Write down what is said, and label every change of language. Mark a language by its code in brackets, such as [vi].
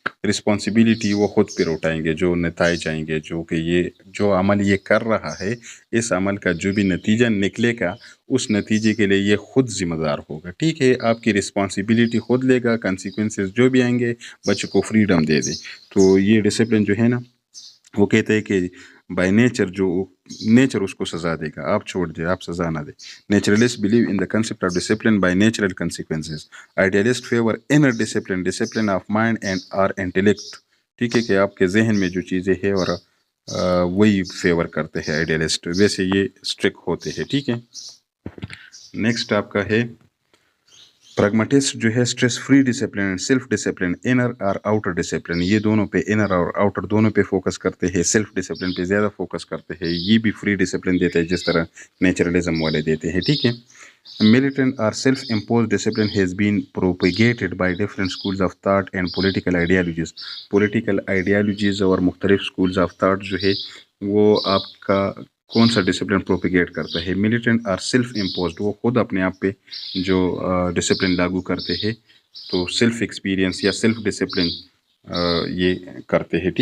[ur] Responsibility وہ خود پھر اٹھائیں گے, جو نتائج آئیں گے, جو کہ یہ جو عمل یہ کر رہا ہے, اس عمل کا جو بھی نتیجہ نکلے گا اس نتیجے کے لیے یہ خود ذمہ دار ہوگا. ٹھیک ہے, آپ کی رسپانسبلٹی خود لے گا, کنسیکوینسز جو بھی آئیں گے بچے کو فریڈم دے دے. تو یہ ڈسپلن جو ہے نا, وہ کہتے ہیں کہ بائی نیچر جو نیچر اس کو سزا دے گا, آپ چھوڑ دیں, آپ سزا نہ دیں. [en] Naturalist believe in the concept of discipline by natural consequences. Idealist favour inner discipline, discipline of mind and or intellect. [ur] ٹھیک ہے, کہ آپ کے ذہن میں جو چیزیں ہے اور وہی فیور کرتے ہیں آئیڈیلسٹ, ویسے یہ اسٹرک ہوتے ہیں. ٹھیک ہے. نیکسٹ آپ کا ہے پریگماٹسٹ جو ہے stress free discipline, self discipline, inner اور آؤٹر ڈسپلن, یہ دونوں پہ انر اور آؤٹر دونوں پہ فوکس کرتے ہیں. سیلف ڈسپلن پہ زیادہ فوکس کرتے ہیں. یہ بھی فری ڈسپلن دیتے ہیں جس طرح نیچرلزم والے دیتے ہیں. ٹھیک ہے. [en] Militant or self-imposed discipline has been propagated by different schools of thought and political ideologies. [ur] Political ideologies اور مختلف [en] schools of thought [ur] جو ہے وہ آپ کا کون سا ڈسپلن پروپیگیٹ کرتا ہے. ملیٹنٹ اور سیلف امپوزڈ, وہ خود اپنے آپ پہ جو ڈسپلن لاگو کرتے ہیں, تو سیلف ایکسپیرینس یا سیلف ڈسپلن یہ کرتے ہیں.